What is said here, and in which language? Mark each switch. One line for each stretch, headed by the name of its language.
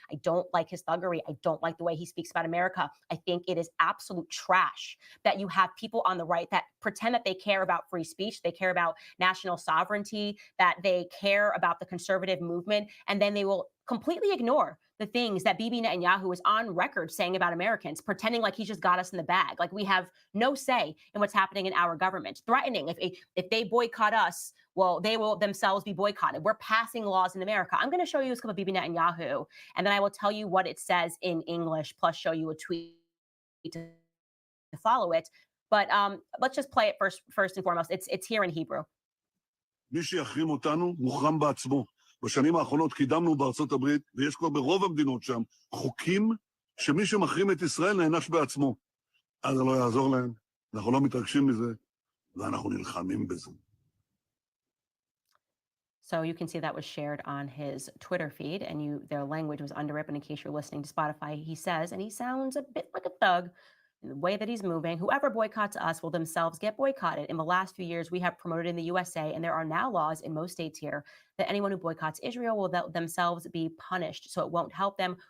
English: I don't like his thuggery. I don't like the way he speaks about America. I think it is absolute trash that you have people on the right that pretend that they care about free speech, they care about national sovereignty, that they care about the conservative movement, and then they will completely ignore the things that Bibi Netanyahu is on record saying about Americans, pretending like he's just got us in the bag, like we have no say in what's happening in our government, threatening if they boycott us, well, they will themselves be boycotted. We're passing laws in America. I'm going to show you a clip of Bibi Netanyahu, and then I will tell you what it says in English, plus show you a tweet to follow it. But let's just play it first and foremost. It's here in Hebrew.
Hebrew: מי שיחרים אותנו מוחרם בעצמו. בשנים האחרונות קידמנו בארצות הברית, ויש כבר ברוב המדינות שם, חוקים שמי שמחרים את ישראל נענש בעצמו. אז זה לא יעזור להם, אנחנו לא מתרגשים מזה, ואנחנו נלחמים בזה.
English: So you can see that was shared on his Twitter feed, and their language was underwritten. In case you're listening to Spotify, he says, and he sounds a bit like a thug in the way that he's moving, whoever boycotts us will themselves get boycotted. In the last few years, we have promoted in the USA, and there are now laws in most states here that anyone who boycotts Israel will themselves be punished. So it won't help them.